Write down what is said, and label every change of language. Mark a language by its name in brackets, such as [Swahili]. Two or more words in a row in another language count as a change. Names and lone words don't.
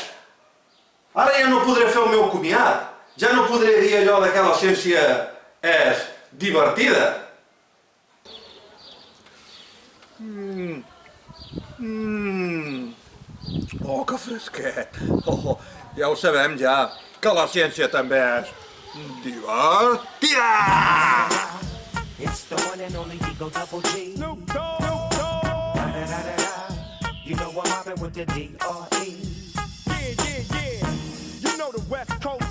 [Catalan] Ara ja no podré fer el meu comiat. Ja no podré dir allò que la ciència és divertida. Oh, que fresquet. Ja ho sabem, ja, que la ciència també és divertida. [English] It's the one and only Eagle Double G. Snoop Dogg. You know I'm mobbing with the D.R.E. Yeah. You know the West Coast.